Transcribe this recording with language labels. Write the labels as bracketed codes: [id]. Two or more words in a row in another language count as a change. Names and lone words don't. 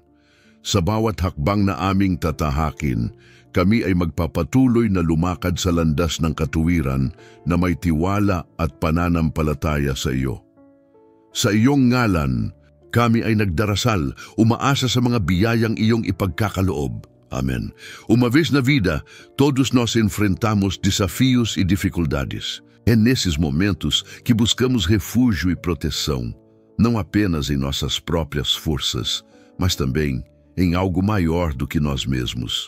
[tl] Sa bawat hakbang na aming tatahakin, kami ay magpapatuloy na lumakad sa landas ng katuwiran na may tiwala at pananampalataya sa iyo. Sa iyong ngalan, kami ay nagdarasal, umaasa sa mga biyayang iyong ipagkakaloob. Amen. [pt] Uma vez na vida, todos nós enfrentamos desafios e dificuldades. É nesses momentos que buscamos refúgio e proteção, não apenas em nossas próprias forças, mas também em algo maior do que nós mesmos.